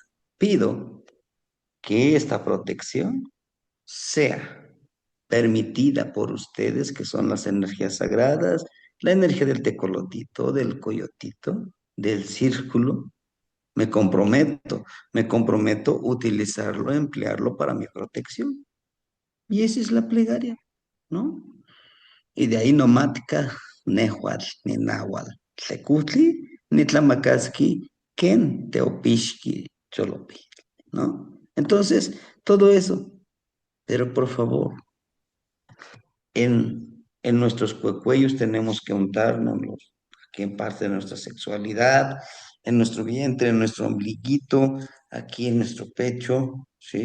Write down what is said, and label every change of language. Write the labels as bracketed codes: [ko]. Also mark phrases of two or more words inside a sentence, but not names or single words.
[es] Pido que esta protección sea permitida por ustedes, que son las energías sagradas, la energía del tecolotito, del coyotito, del círculo. Me comprometo a utilizarlo, a emplearlo para mi protección. Y esa es la plegaria, ¿no? Y de ahí [nah] nomática, nehuatl, ni náhuatl, tlecutli, ni tlamacasqui, ken teopixqui, cholopi, [es] ¿no? Entonces, todo eso, pero por favor, en nuestros cuellos tenemos que untárnoslos, aquí en parte de nuestra sexualidad, en nuestro vientre, en nuestro ombliguito, aquí en nuestro pecho, ¿sí?